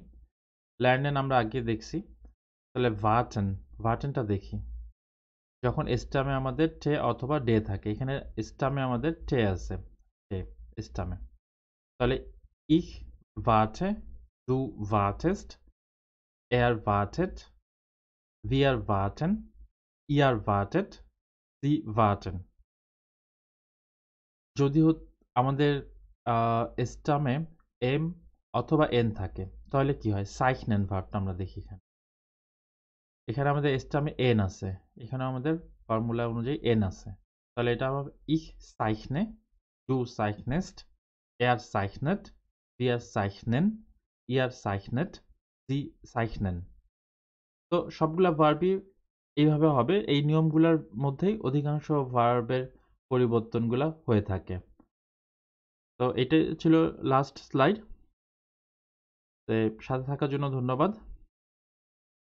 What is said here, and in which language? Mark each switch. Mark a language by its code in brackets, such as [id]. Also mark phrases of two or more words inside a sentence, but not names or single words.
[bn] ল্যান্ডেন আমরা আগে দেখছি, তাহলে ভার্টেনটা দেখি। যখন স্টামে আমাদের টে অথবা ডে থাকে, এখানে স্টামে আমাদের টে আছে, টে স্টামে। [de] তাহলে ich warte, du wartest, er wartet, wir warten, ihr wartet, sie warten। [bn] যদি আমাদের স্টামে এম অথবা এন থাকে তাহলে কি হয়? সাইখনেন ভার্বটা আমরা দেখি এখানে। এখানে আমাদের স্টামে এন আছে, এখানে আমাদের ফর্মুলা অনুযায়ী এন আছে। তাহলে এটা হবে [de] ich zeichne, du zeichnest, er zeichnet, wir zeichnen, ihr zeichnet, sie zeichnen। [bn] তো সবগুলা ভার্বই এইভাবে হবে। এই নিয়মগুলোর মধ্যেই অধিকাংশ ভার্বের পরিবর্তনগুলা হয়ে থাকে। তো এটাই ছিল লাস্ট স্লাইড। সাথে থাকার জন্য ধন্যবাদ।